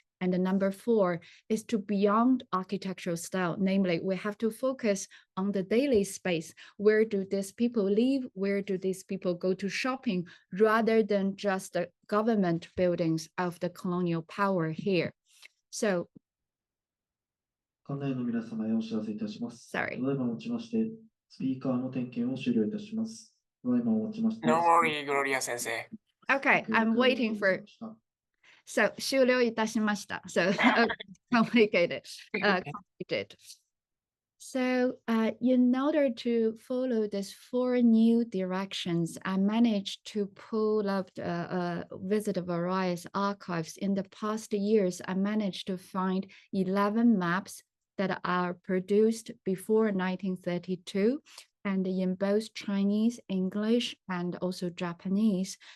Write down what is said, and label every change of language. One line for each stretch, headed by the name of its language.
English: And the number 4 is to beyond architectural style, namely we have to focus on the daily space. Where do these people live? Where do these people go to shopping? Rather than just the government buildings of the colonial power here. So,
Japanese: 館内の皆様へお知らせいたします。
English: sorry.
Japanese: ただいまもちまして、スピーカーの点検を終了いたします。ただいまもちまして。
English: No worry, Gloria Sensei. Okay, I'm waiting for.
Japanese: So, 終了いたしました.
English: So, complicated. Complicated. So, in order to follow these 4 new directions, I managed to pull up visit various archives. In the past years, I managed to find 11 maps that are produced before 1932, and in both Chinese, English, and also Japanese.